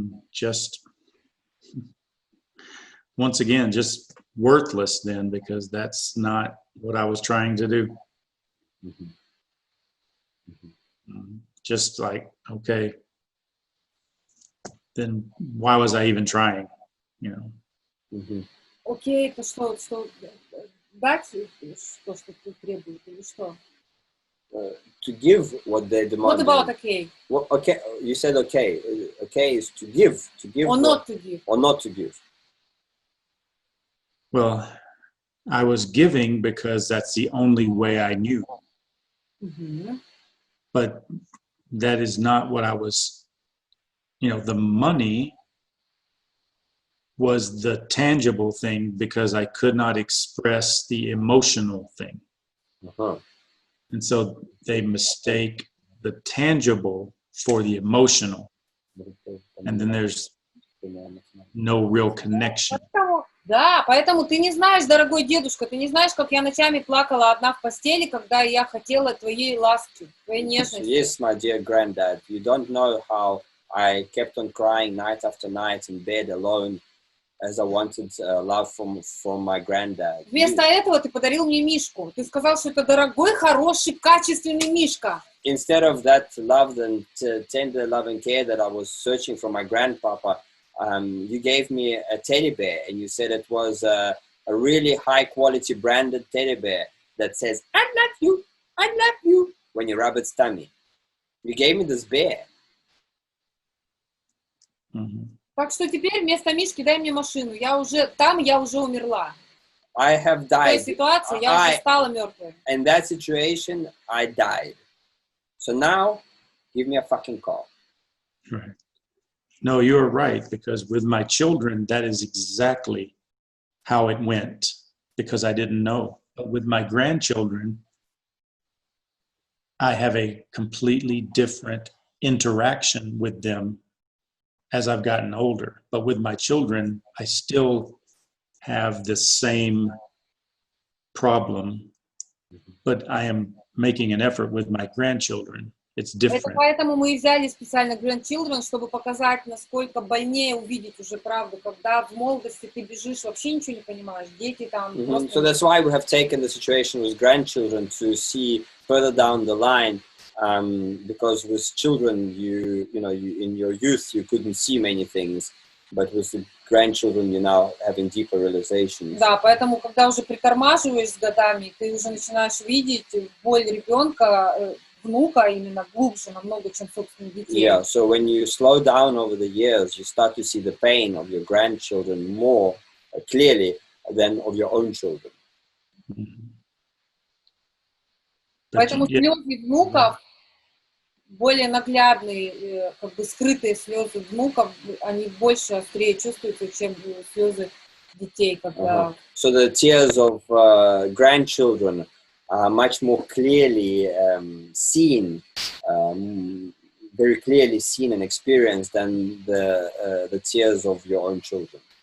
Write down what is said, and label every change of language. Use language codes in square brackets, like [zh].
[en] Just, once again, just worthless then, because that's not what I was trying to do. Just like, okay, then why was I even trying? You know. [ru] Окей, это что дать, что ты требуешь, или что? [en] To give what they demand. What about okay? Well, okay, you said okay. Okay is to give. Or not to give. Or not to give. Well, I was giving because that's the only way I knew. But that is not what I was, the money was the tangible thing because I could not express the emotional thing. And so they mistake the tangible for the emotional. And then there's no real connection. [ru] Да, поэтому ты не знаешь, дорогой дедушка, ты не знаешь, как я ночами плакала одна в постели, когда я хотела твоей ласки, твоей нежности. [en] Yes, my dear granddad, you don't know how I kept on crying night after night in bed alone as I wanted love from my granddad. [ru] Вместо этого ты подарил мне мишку. Ты сказал, что это дорогой, хороший, качественный мишка. [en] Instead of that love and tender love and care that I was searching for my grandpapa, you gave me a teddy bear, and you said it was a really high quality branded teddy bear that says, I love you, when you rub its tummy. You gave me this bear. [ru] Так что теперь вместо мишки дай мне машину. Я уже умерла. [en] I have died. [ru] В той ситуации я уже стала мертвой. [en] In that situation, I died. So now, give me a fucking car. Right. No, you're right, because with my children, that is exactly how it went, because I didn't know. But with my grandchildren, I have a completely different interaction with them as I've gotten older. But with my children, I still have the same problem, but I am making an effort with my grandchildren. It's different. [ru] Это поэтому мы и взяли специально grandchildren, чтобы показать, насколько больнее увидеть уже правду, когда в молодости ты бежишь, вообще ничего не понимаешь, дети там... [en] So that's why we have taken the situation with grandchildren to see further down the line, because with children, you in your youth, you couldn't see many things, but with the grandchildren, you're now having deeper realizations. [ru] Да, поэтому, когда уже притормаживаешь с годами, ты уже начинаешь видеть боль ребенка, внука именно глубже намного, чем собственных детей. [en] Yeah, so when you slow down over the years, you start to see the pain of your grandchildren more clearly than of your own children. [ru] Поэтому слезы внуков, более наглядные, как бы скрытые слезы внуков, они больше, острее чувствуются, чем слезы детей, когда... [en] So the tears of grandchildren are much more clearly seen, very clearly seen and experienced than the tears of your own children.